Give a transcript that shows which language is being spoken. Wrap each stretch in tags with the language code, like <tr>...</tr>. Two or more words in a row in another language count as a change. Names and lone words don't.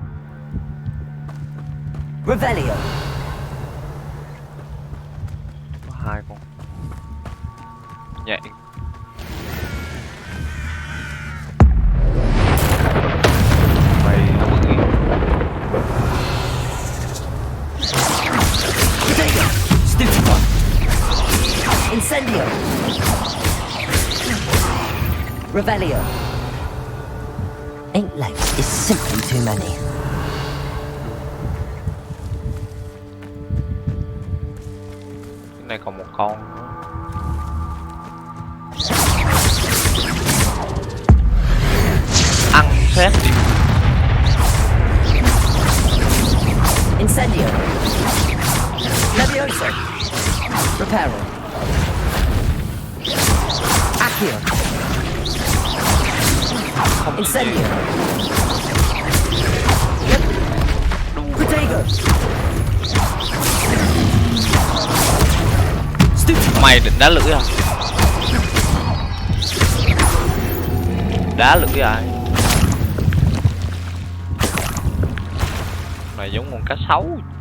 <vi>Revelio. Có 2 con nhện. Mày nó bự gì? Incendio.</vi> <en>Revelio. 8 legs is simply too many.</en> <vi>Cái này còn 1 con nữa. Ăn xét đi. Incendio. Levioso. Reparo. Accio. Incendio. Protego. Mày định đá lưỡi à? Đá lưỡi ai? Mày giống con cá sấu.</vi>